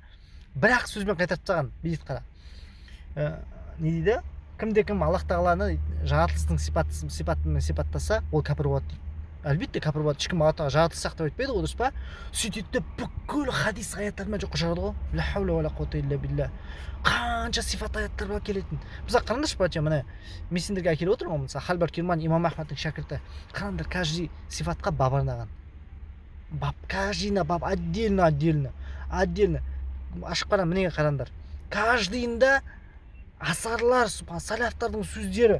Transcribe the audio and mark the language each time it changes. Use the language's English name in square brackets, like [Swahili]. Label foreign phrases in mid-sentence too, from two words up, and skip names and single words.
[Kazakh] Бірақ сөзбен қайтарып тастаған. Бейт қара. Не дейді? Кімде-кім Аллах тағаланы жаратылыстың сипатымен сипаттаса, ол кәпір болады дейді. Әлбетте кәпір болады. Ешкім Аллах тағала жаратылыс деп айтпайды ғой, дұрыс па? Сөйтеді бүкіл хадис аяттармен жоққа шығарады ғой. [Arabic] لا حول ولا قوة إلا بالله. [Kazakh] Қанша сифат аяттар бар келетін. Мысалы қараңдаршы, братья, міне мен сендерге әкеліп отырмын ғой. Мысалы Халбар Кирман, имам Ахмадтың шәкірті. Қараңдар, каждый сифатқа бап арнаған. Бап, каждыйына бап, отдельно. Ашып қарам, міне қараңдар. Каждыйында асарлар, сәләфтардың сөздері.